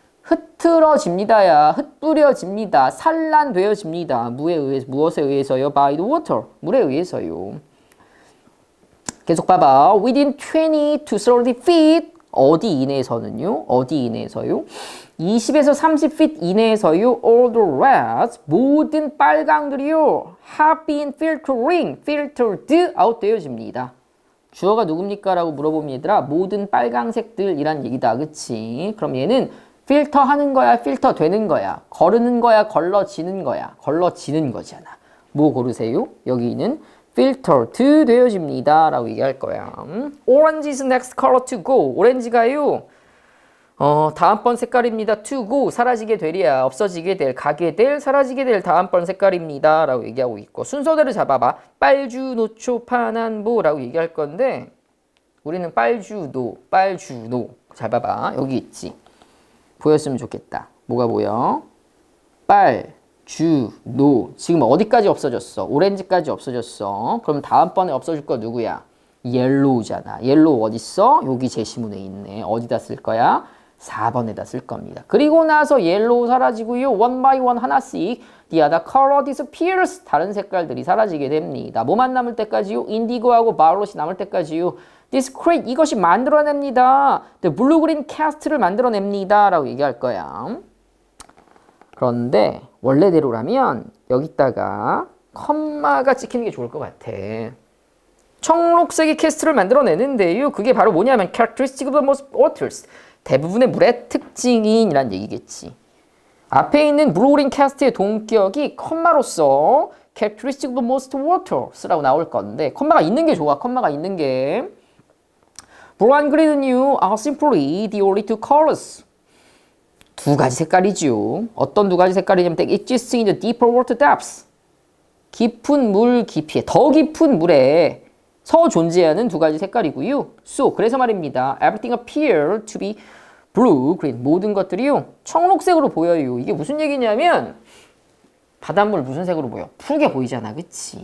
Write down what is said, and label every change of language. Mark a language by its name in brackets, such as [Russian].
[Korean] 흐트러집니다야. 흩뿌려집니다. 산란되어집니다. 무엇에 의해서요? [English] By the water. [Korean] 물에 의해서요. 계속 봐봐. [English] Within 20 to 30 feet. [Korean] 어디 이내에서는요? 어디 이내에서요? 20에서 30feet 이내에서요. [English] All the reds. [Korean] 모든 빨강들이요. [English] Have been filtered out [Korean] 되어집니다. 주어가 누굽니까? 라고 물어보면 얘들아 모든 빨강색들이란 얘기다. 그치? 그럼 얘는 필터 하는 거야, 필터 되는 거야, 거르는 거야, 걸러지는 거야, 걸러지는 거잖아. 뭐 고르세요? 여기는 filtered 되어집니다 라고 얘기할 거야. [English] Orange is next color to go. [Korean] 오렌지가요 다음번 색깔입니다. to go, 사라지게 되리야, 없어지게 될, 가게 될, 사라지게 될 다음번 색깔입니다 라고 얘기하고 있고, 순서대로 잡아봐. 빨주, 노초, 파남보 라고 얘기할 건데, 우리는 빨주, 노, 빨주, 노. 잘 봐봐. 여기 있지. 보였으면 좋겠다. 뭐가 보여? 빨, 주, 노. 지금 어디까지 없어졌어? 오렌지까지 없어졌어. 그럼 다음번에 없어질 거 누구야? 옐로우잖아. 옐로우 어딨어? 여기 제시문에 있네. 어디다 쓸 거야? 4번에다 쓸 겁니다. 그리고 나서 옐로우 사라지고요. [English] one by one [Korean] 하나씩 [English] the other color disappears. [Korean] 다른 색깔들이 사라지게 됩니다. 뭐만 남을 때까지요? 인디고하고 바이올렛이 남을 때까지요. [English] This create, [Korean] 이것이 만들어냅니다. [English] The blue-green cast를 [Korean] 만들어냅니다. 라고 얘기할 거야. 그런데 원래대로라면 여기다가 컴마가 찍히는 게 좋을 것 같아. 청록색의 캐스트를 만들어내는데요. 그게 바로 뭐냐면 [English] characteristic of the most waters. [Korean] 대부분의 물의 특징이란 얘기겠지. 앞에 있는 blue-green cast의 동격이 컴마로서 [English] characteristic of the most waters [Korean] 라고 나올 건데, 컴마가 있는 게 좋아. 컴마가 있는 게. [English] Blue and green are simply the only two colors. [Korean] 두 가지 색깔이죠. 어떤 두 가지 색깔이냐면 [English] they exist in the deeper water depths. [Korean] 깊은 물 깊이에, 더 깊은 물에 서 존재하는 두 가지 색깔이고요. [English] So, [Korean] 그래서 말입니다. [English] Everything appear to be blue, green. [Korean] 모든 것들이요. 청록색으로 보여요. 이게 무슨 얘기냐면 바닷물 무슨 색으로 보여? 푸르게 보이잖아. 그치?